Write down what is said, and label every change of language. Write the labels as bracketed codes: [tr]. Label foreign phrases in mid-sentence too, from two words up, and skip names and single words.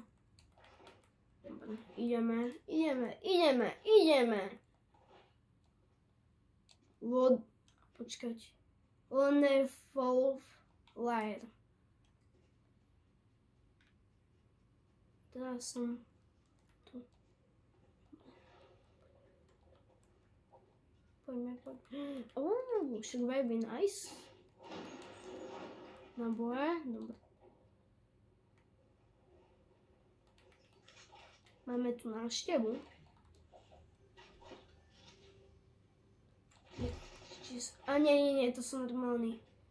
[sk] Dobre, ideme. Počkať. Wonderful Liar. Teraz som tu. Poďme. [en] Should be nice. [sk] Naboje, dobre. Máme tu návštevu. A nie, to sú normálni.